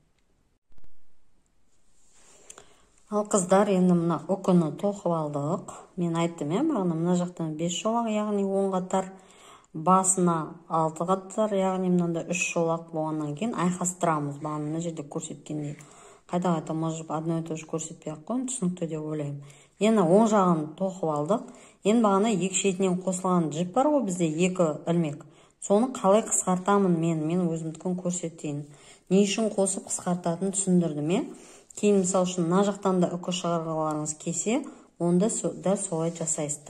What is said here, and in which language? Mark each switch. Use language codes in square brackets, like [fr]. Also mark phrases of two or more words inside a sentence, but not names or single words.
[kk] Ал қыздар, енді мына үкіні тоқып алдық. Мен айттым, бағана мына жақтан 5 жолақ, яғни 10 қатар, басына 6 қатар, яғни мынада 3 жолақ болғаннан кейін айқастырамыз. Бағана мына жерде көрсеткендей. Қайта-қайта [ru] может одно и то же [kk] көрсетпей ақ қойын, түсінікті деп ойлаймын. Енді оң жағын тоқып алдық. Енді бағана екі шетінен қосылған жіп бар ғой бізде, екі ілмек. Соны қалай қысқартамын мен өзімдікін көрсетейін. Не үшін қосып қысқартатынын түсіндірдім. Кейін мысал үшін мына жақтан да үкі шығарғыларыңыз келсе, онда дәл солай жасайсыздар.